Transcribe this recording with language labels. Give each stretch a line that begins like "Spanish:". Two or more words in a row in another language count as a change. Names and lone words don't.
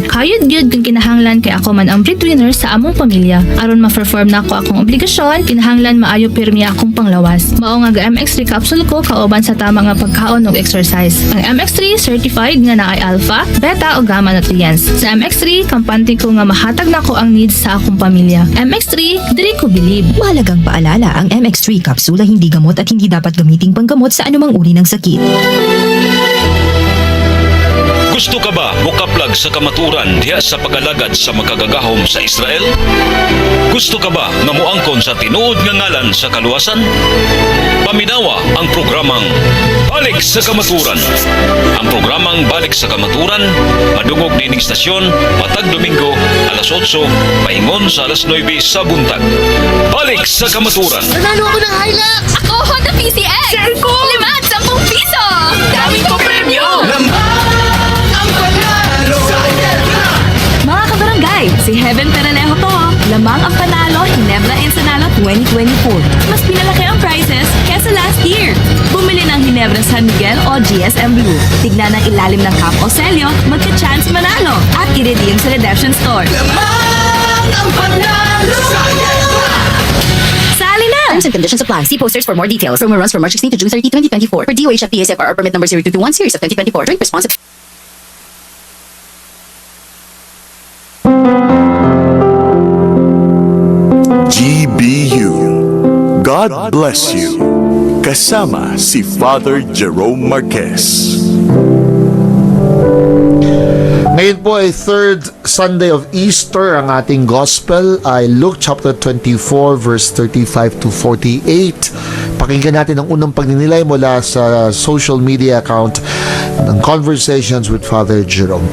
Cebuano: Kayod gyud kung kinahanglan kay ako man ang breadwinner sa among pamilya. Aron ma-perform na ako akong obligasyon, kinahanglan maayo pirmi akong panglawas. Mao nga ga MX3 capsule ko kauban sa tama nga pagkaon ug exercise. Ang MX3 certified nga naay alpha, beta ug
English: gamma nutrients.
Cebuano: Sa MX3, kampante ko nga mahatag nako ang needs sa akong pamilya. MX3, diri ko bilib.
Filipino: Mahalagang paalala, ang MX3 capsule ay hindi gamot at hindi dapat gamiting panggamot sa anumang uri ng sakit.
Cebuano: Gusto ka ba mukaplag sa kamaturan diha sa pag-alagad sa makagagahom sa Israel? Gusto ka ba nga moangkon sa tinuod nga ngalan sa kaluwasan? Paminawa ang programang Balik sa Kamaturan. Ang programang Balik sa Kamaturan madungog nining istasyon matag Domingo alas 8, paingon sa alas 9 sa buntag. Balik sa kamaturan.
Filipino: Nanalo ako ng Hilux! Ako, Honda PCX! Share ko! 5-10 piso! Daming ko premyo! Ang panalo! Mga kabarangay, si Heaven Peralejo to. Lamang ang panalo, Ginebra Ensenada 2024. Mas pinalaki ang prizes kesa
English: last year.
Filipino: Bumili ng Ginebra San Miguel o GSM Blue. Tignan ang ilalim ng cap o selyo, magka-chance manalo at i-redeem sa
English: redemption store.
Filipino: Lamang ang panalo! Sali na!
English: Terms and conditions apply. See posters for more details. Promo runs from March 16 to June 30, 2024. For DOHF PSFR permit number 0221 series of 2024. Drink responsibly. GBU, God bless you.
Filipino: Kasama si Father Jerome Marquez. Ngayon po ay
English: third Sunday of Easter.
Filipino: Ang ating gospel ay
English: Luke chapter 24 verse 35 to 48.
Filipino: Pakinggan natin ang unang pagninilay mula sa
English: social media account
Filipino: ng Conversations with Father Jerome.